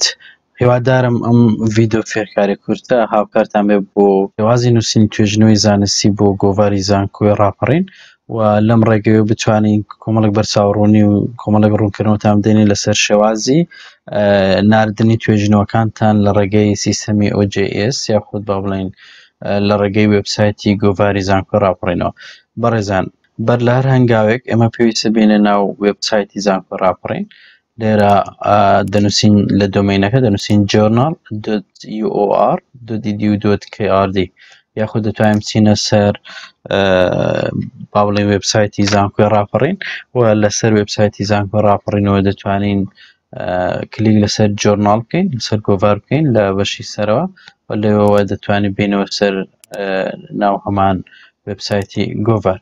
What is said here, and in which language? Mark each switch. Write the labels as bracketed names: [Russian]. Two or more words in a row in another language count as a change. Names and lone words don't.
[Central Kurdish] هیوادارم ئەم ڤیدۆ فێرکاری کورتە هاوکارتان بێ بۆ شێوازی نووسینی توێژنەوەی زانستی بۆ گۆڤاری زانکۆی ڕاپەڕین و لەم ڕێگەوە بتوانین کۆمەڵێک بەرچاوڕوونی و کۆمەڵێک ڕوونکردنەوەتان بدەینین لەسەر شێوازی ناردنی توێژینەوەکانتان لە ڕێگەی سیستەمی OJS یاخود با بڵێن لە ڕێگەی وێبسایتی گۆڤاری زانکۆی ڕاپەڕینەوە. بەڕێزان، بەر لە هەر هەنگاوێک ئێمە پێویستە بینە ناو وێبسایتی زانکۆی ڕاپەڕین. لێرە دەنووسین لە دۆمینەکە دەنووسین journal.ur.edu.krd یاخود دەتوانین بچینە سەر با بڵێن وێبسایتی زانکۆی ڕاپەڕین و لەسەر وێبسایتی زانکۆی ڕاپەڕینەوە دەتوانین کلیک لەسەر جۆرناڵ بکەین، لەسەر گۆڤار بکەین لە بەشی سەرەوە و لێەوە دەتوانین بینەوە سەر ناو هەمان وێبسایتی گۆڤار.